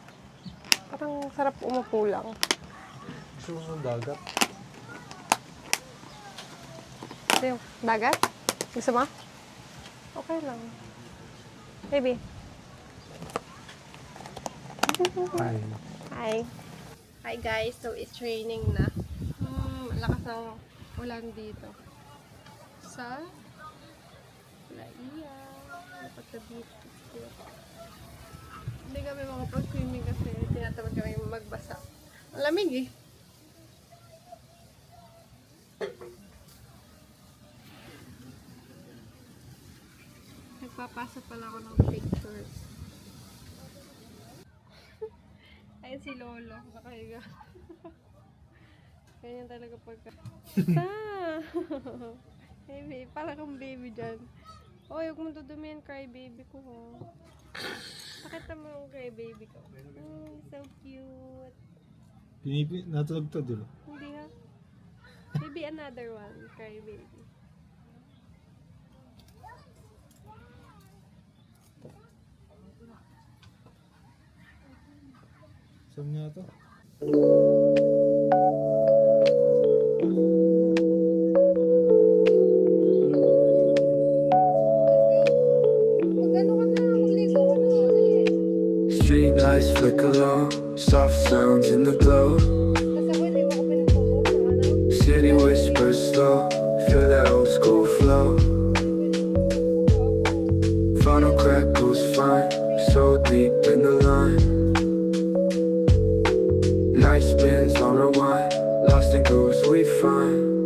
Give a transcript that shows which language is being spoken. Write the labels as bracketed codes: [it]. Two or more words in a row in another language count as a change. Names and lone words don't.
[tl] Parang sarap umupo lang. Gusto mo ng dagat? Ito yung dagat? Gusto mo? Okay lang. Baby. Ay. [en] Hi. Hi guys. So it's raining na. [tl] Lakas ng ulan dito. Sa Laia. Dapat sa beach. Hindi kami makapag-swimming kasi tinatamad kami magbasa. Ang lamig eh. Nagpapasa pala ako ng pictures. Ayun si Lolo. Nakahiga. Ganyan talaga pagka... Baby, parang kang baby dyan. Oh, huwag mong dudumihan [en] cry baby [tl] ko. Nakita mo yung [en] cry baby [tl] ko. [en] Oh, so cute. [tl] Natulog to, di ba? Hindi ha. [en] Maybe another one, cry baby. [tl] Saan nga to? Mag-ano ka na, magligo ka na. [en] Street lights flicker low, soft sounds in the glow. [tl] Kasi ako hindi mo ako pinagpupo. Ano? [en] City whispers slow, feel that old school flow. Final crackles fine, so deep in the line. Night spins on rewind, lost in grooves we find.